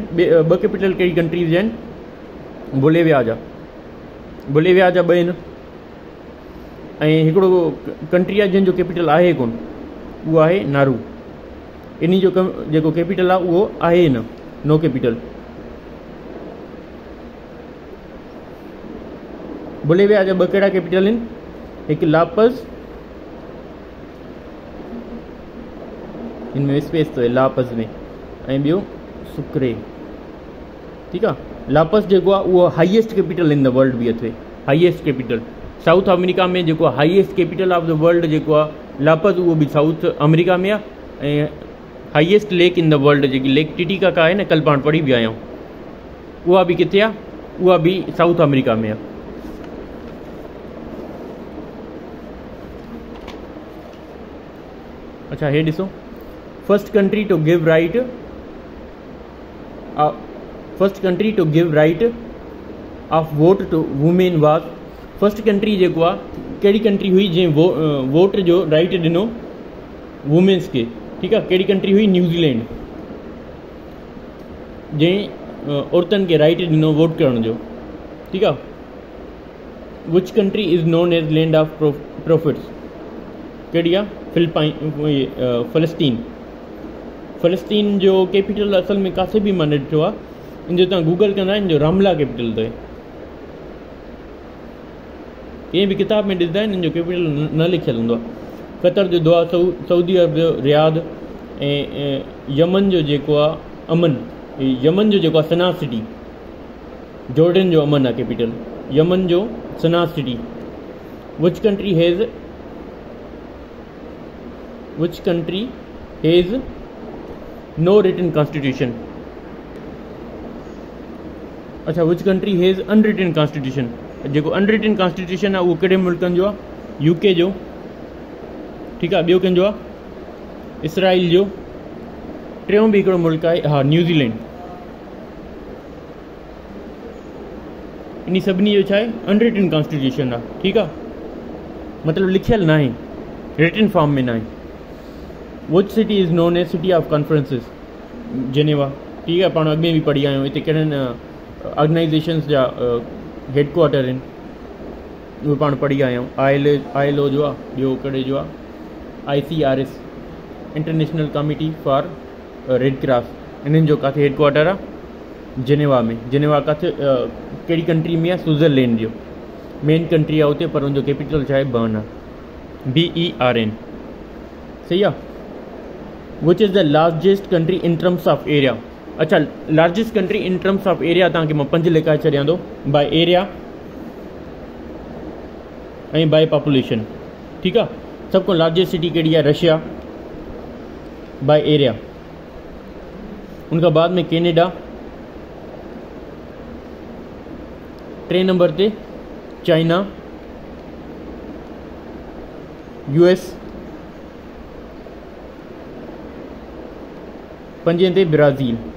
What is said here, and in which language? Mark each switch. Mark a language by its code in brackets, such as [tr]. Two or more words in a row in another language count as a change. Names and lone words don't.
[sd] 2 कैपिटल कहिड़ी कंट्रीज़ आहिनि? बोलेविया जा 2 आहिनि, ऐं हिकिड़ो कंट्री आहे जंहिंजो कैपिटल आहे कोन, उहो आहे नारू। इन जो जेको कैपिटल आहे उहो आहे न, [en] no capital. [sd] बोलेविया जा 2 कहिड़ा कैपिटल आहिनि? हिकु लापस, [ur] ان میں اسپیس تو ہے لاپس میں, [sd] ऐं ॿियो सुक्रे। ठीकु आहे, लापस जेको आहे उहो [en] highest capital in the world [sd] बि अथव, [en] highest capital. [sd] साउथ अमेरिका में जेको [en] highest capital of the world [sd] जेको आहे लापस, उहो बि साउथ अमेरिका में आहे। ऐं [en] highest lake in the world [sd] जेकी लेक टिटिकाका आहे न, कल्ह पाण पढ़ी बि आहियूं, उहा बि किथे आहे? उहा बि साउथ अमेरिका में आहे। अच्छा, हे ॾिसो, [en] First country to give right of vote to women was. first country [sd] जेको आहे कहिड़ी कंट्री हुई जंहिं वोट जो राइट ॾिनो वुमेन्स खे? ठीकु आहे, कहिड़ी कंट्री हुई? न्यूज़ीलैंड, जंहिं औरतुनि खे राइट ॾिनो वोट करण जो। ठीकु आहे, [en] Which country is known as land of prophets? [sd] कहिड़ी आहे? फ़लस्तीन जो कैपिटल असल में काथे बि मां न ॾिठो आहे, इन जो तव्हां गूगल कंदा इन जो रामला कैपिटल अथव। कंहिं बि किताब में ॾिसंदा आहिनि इन जो कैपिटल न लिखियलु हूंदो आहे। कतर जो दोहा, सऊदी अरब जो रियाद, ऐं यमन जो जेको आहे अमन, यमन जो जेको आहे सना सिटी। जॉर्डन जो अमन आहे कैपिटल, यमन जो सना सिटी। [en] Which country has no written constitution? अच्छा, which country has unwritten constitution? [sd] जेको [en] unwritten constitution [sd] आहे उहो कहिड़े मुल्कनि जो आहे? यूके जो। ठीकु आहे, ॿियो कंहिंजो आहे? इसराइल जो। टियों बि हिकिड़ो मुल्क आहे, हा, न्यूज़ीलैंड। इन सभिनी जो छा आहे? [en] unwritten constitution [sd] आहे। ठीकु आहे, मतिलबु लिखियलु न आहे, [en] written form [sd] में न आहे। [en] Which city is known as city of conferences? [sd] जेनेवा। ठीकु आहे, पाण अॻे बि पढ़ी आहियूं, हिते कहिड़नि ऑर्गेनाइज़ेशन्स जा हेडक्वार्टर आहिनि, उहे पाण पढ़ी आया आहियूं। ILO जो आहे, ॿियो कहिड़े जो आहे? ICRS, इंटरनेशनल कमिटी फॉर रेड क्रॉस। इन्हनि जो किथे हेडक्वार्टर आहे? जेनेवा में। जेनेवा किथे कहिड़ी कंट्री में आहे? स्विट्ज़रलैंड जो [en] main country [sd] आहे उते, पर उनजो कैपिटल छा आहे? बर्न आहे, BERN। सही आहे। [en] Which is the largest country in terms of area? [sd] अच्छा, [en] largest country in terms of area [sd] तव्हांखे मां 5 लिखाए छॾियां थो, [en] by area [sd] ऐं [en] by population. [sd] ठीकु आहे, सभ खां [en] largest city [sd] कहिड़ी आहे? रशिया, [en] by area. [sd] उनखां बाद में कैनेडा, 3 नंबर ते चाइना, US, 5 ते ब्राज़ील।